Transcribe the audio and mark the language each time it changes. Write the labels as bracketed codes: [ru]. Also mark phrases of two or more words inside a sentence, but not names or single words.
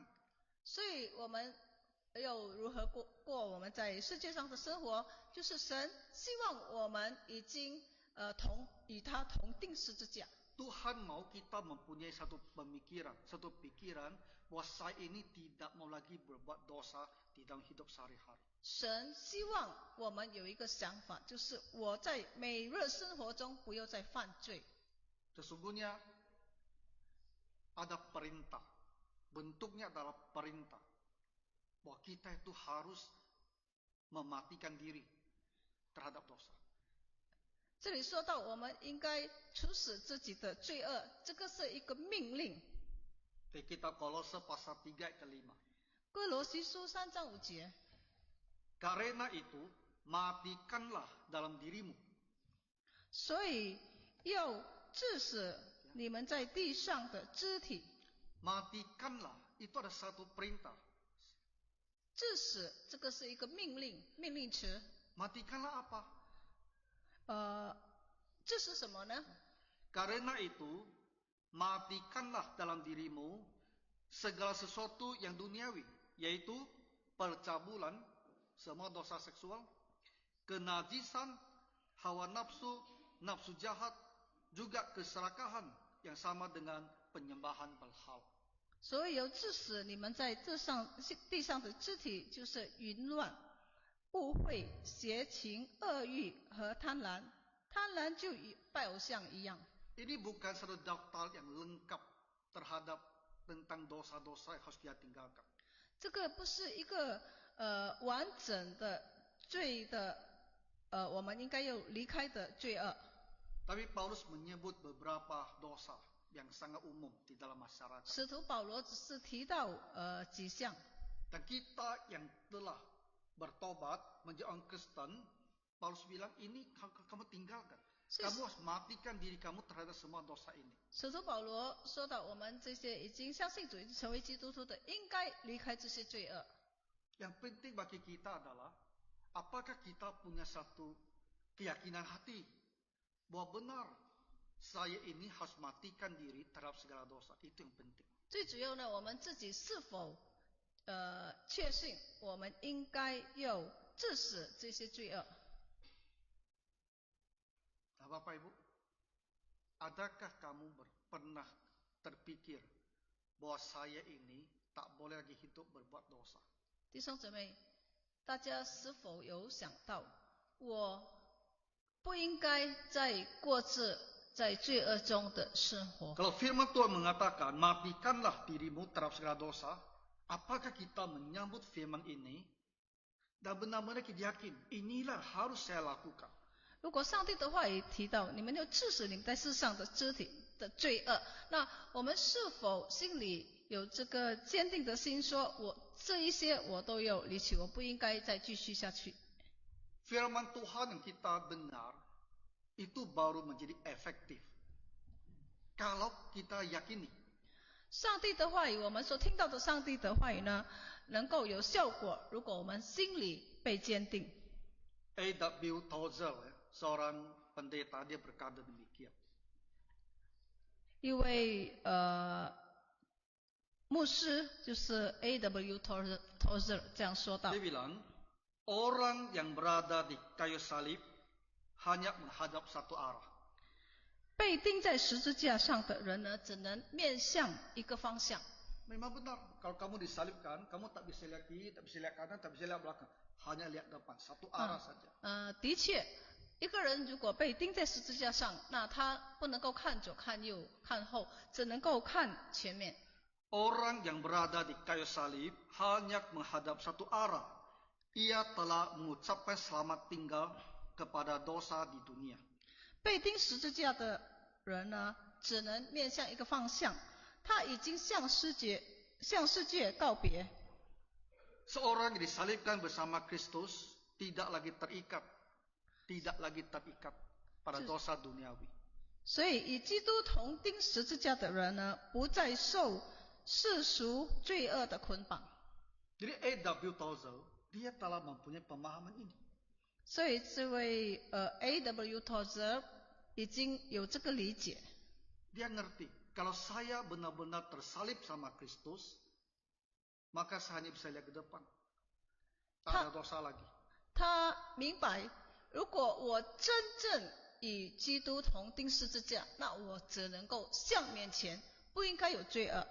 [zh] 所以我们又如何过我们在世界上的生活？就是神希望我们已经与他同钉十字架。 [id] Tuhan mau kita mempunyai satu pikiran bahwa saya ini tidak mau lagi berbuat dosa di dalam hidup sehari-hari. [zh] 神希望我们有一个想法，就是我在每日生活中不要再犯罪。 [id] Sesungguhnya ada perintah, bentuknya adalah perintah bahwa kita itu harus mematikan diri terhadap dosa. [zh] 这里说到我们应该处死自己的罪恶，这个是一个命令。 [id] Di kitab Kolose pasal 3 ayat 5. [zh] 哥罗西书3章5节。 [id] Karena itu, matikanlah dalam dirimu. [zh] 所以要治死你们在地上的肢体。 [id] Matikanlah, itu ada satu perintah. [zh] 治死这个是一个命令词。 [id] Matikanlah apa? [zh] 治死什么呢？ [id] Karena itu, matikanlah dalam dirimu segala sesuatu yang duniawi, yaitu percabulan, semua dosa seksual, kenajisan, hawa nafsu, nafsu jahat, juga keserakahan yang sama dengan penyembahan berhala. [zh] 所以有治死你们在地上的肢体，就是淫乱、污秽、邪情、恶欲和贪婪。贪婪就与拜偶像一样。 [id] Ini bukan satu daftar yang lengkap terhadap tentang dosa-dosa yang harus kita tinggalkan. [zh] 这个不是一个完整的罪的我们应该要离开的罪恶。 [id] Tapi Paulus menyebut beberapa dosa yang sangat umum di dalam masyarakat. [zh] 使徒保罗只是提到几项。 [id] Dan kita yang telah bertobat menjadi orang Kristen, Paulus bilang ini kamu tinggalkan. Kamu harus matikan diri kamu terhadap semua dosa ini. [zh] 使徒保罗说到，我们这些已经相信主、成为基督徒的，应该离开这些罪恶。 [id] Yang penting bagi kita adalah apakah kita punya satu keyakinan hati bahwa benar saya ini harus matikan diri terhadap segala dosa. Itu yang penting. [zh] 最主要呢，我们自己是否确信我们应该要治死这些罪恶。 [id] Nah, Bapak Ibu, adakah kamu pernah terpikir bahwa saya ini tak boleh lagi hidup berbuat dosa? [zh] 弟兄姊妹，大家是否有想到，我不应该再过着在罪恶中的生活？ [id] Kalau firman Tuhan mengatakan, matikanlah dirimu terhadap segala dosa, apakah kita menyambut firman ini dan benar-benar kita yakin, inilah harus saya lakukan? [zh] 如果上帝的话语提到你们要治死你们在世上的肢体的罪恶，那我们是否心里有这个坚定的心，说我这一些我都要离弃，我不应该再继续下去？ [id] Firman Tuhan yang kita dengar itu baru menjadi efektif kalau kita yakini. [zh] 上帝的话语，我们所听到的上帝的话语呢，能够有效果，如果我们心里被坚定。 [id] A.W. Tozer, seorang pendeta, dia berkata demikian. [zh] 一位牧师就是 A.W. Tozer 这样说道。 [id] Dia bilang, orang yang berada di kayu salib hanya menghadap satu arah. [zh] 被钉在十字架上的人呢，只能面向一个方向。 [id] Memang benar, kalau kamu disalibkan, kamu tak bisa lihat kiri, tak bisa lihat kanan, tak bisa lihat belakang. Hanya lihat depan, satu arah saja. [zh] 的确，一个人如果被钉在十字架上，那他不能够看左、看右、看后，只能够看前面。 [id] Orang yang berada di kayu salib hanya menghadap satu arah. Ia telah mengucapkan selamat tinggal kepada dosa di dunia. [zh] 被钉十字架的人呢，只能面向一个方向，他已经向世界告别。 [id] Seorang yang disalibkan bersama Kristus tidak lagi terikat pada dosa duniawi. [zh] 所以与基督同钉十字架的人呢，不再受世俗罪恶的捆绑。 [id] Jadi A.W. Tozer dia telah mempunyai pemahaman ini. [zh] 所以这位A.W. Tozer 已经有这个理解。 [id] Dia ngerti, kalau saya benar-benar tersalib sama Kristus, maka saya hanya bisa lihat ke depan. Tak ada dosa lagi. [zh] 他明白，如果我真正与基督同钉十字架，那我只能够向面前，不应该有罪恶。